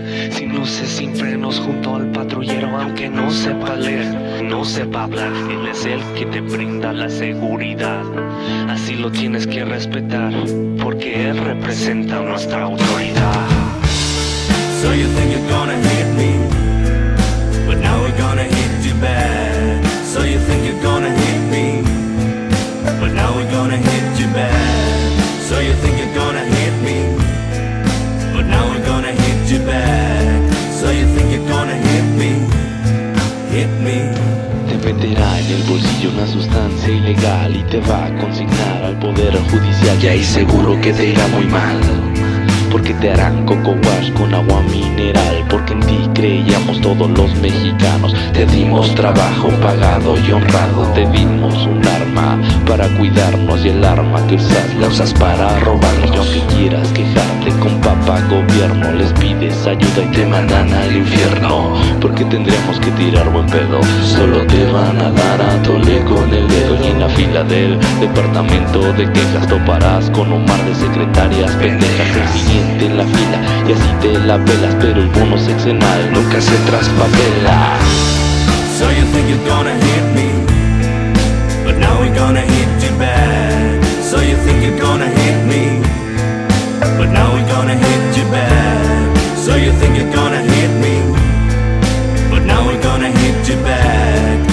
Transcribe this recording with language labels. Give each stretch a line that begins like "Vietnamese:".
Spanish: Sin luces, sin frenos, junto al patrullero, aunque no sepa leer, no sepa hablar, él es el que te brinda la seguridad. Así lo tienes que respetar, porque él representa nuestra autoridad.
English: So you think you're gonna hit me, but now we're gonna hit you bad. So you think you're gonna hit me, but now we're gonna hit you bad. So you think you're gonna hit me, but now we're gonna hit you back. So you think you're gonna hit me, hit me.
Spanish: meterá en el bolsillo una sustancia ilegal y te va a consignar al poder judicial. Y ahí seguro que te irá muy mal, porque te harán coco wash con agua mineral. Porque en ti creíamos todos los mexicanos. Te dimos trabajo pagado y honrado. Te dimos un arma para cuidarnos. Y el arma que usas la usas para robarnos. Y aunque quieras quejarte con papá gobierno, les pides ayuda y te mandan al infierno. Porque tendríamos que tirar buen pedo. Solo te van a dar a tole con el dedo. Y en la fila del departamento de quejas toparás con un mar de secretarias pendejas. Siente en la fila y así te la pelas, pero el bono sexenal nunca se traspapela.
English: So you think you're gonna hit me, but now we're gonna hit you back. So you think you're gonna hit me, but now we're gonna hit you back. So you think you're gonna hit me, but now we're gonna hit you back.